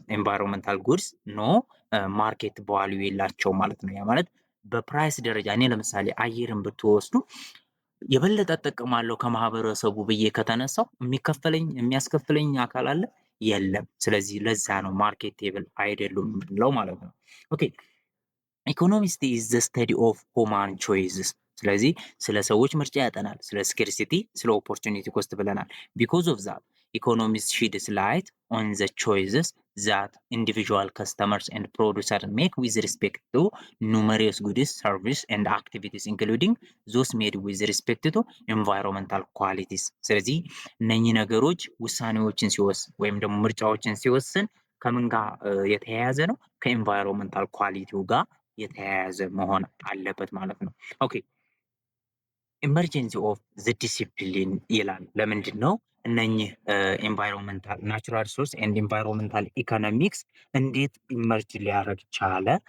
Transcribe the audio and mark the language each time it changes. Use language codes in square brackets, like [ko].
[am] ኤንቫይሮንመንታል ጉድስ ኖ ማርኬት ቫልዩ የላቸው ማለት ነው። ያ ማለት በፕራይስ ደረጃ እኔ ለምሳሌ አየርን ብትወስዱ የበለጠ እጠቀማለሁ ከማህበረሰቡ ብዬ ከተነሳው የሚያስከፍለኝ አካል አለ? የለም። ስለዚህ ለዛ ነው ማርኬቴብል አይደሉም የምንለው ማለት ነው። [en] ኦኬ ኢኮኖሚስት ኢዝ ዘ ስተዲ ኦፍ ሁማን ቾይስስ። [am] ስለዚህ ስለ ሰዎች ምርጫ ያጠናል። ስለ ስኬርሲቲ፣ ስለ ኦፖርቹኒቲ ኮስት ብለናል። [en] ቢኮዝ ኦፍ ዛት economists sheds light on the choices that individual customers and producers make with respect to numerous goods, service, and activities, including those made with respect to environmental qualities። [am] ስለዚህ እነኚህ ነገሮች ውሳኔዎችን ሲወስን ወይም ደግሞ ምርጫዎችን ሲወስን ከምን ጋር የተያያዘ ነው? ከኢንቫይሮንመንታል ኳሊቲው ጋር የተያያዘ መሆን አለበት ማለት ነው። [en] ኦኬ ኢመርጀንሲ ኦፍ ዘ ዲሲፕሊን [am] ይላል። ለምንድን ነው እነኚህ ኢንቫይሮንመንታል ናቹራል ሪሶርስ ኤንድ ኢንቫይሮንመንታል ኢኮኖሚክስ እንዴት ኢመርጅ ሊያደርግ ቻለ?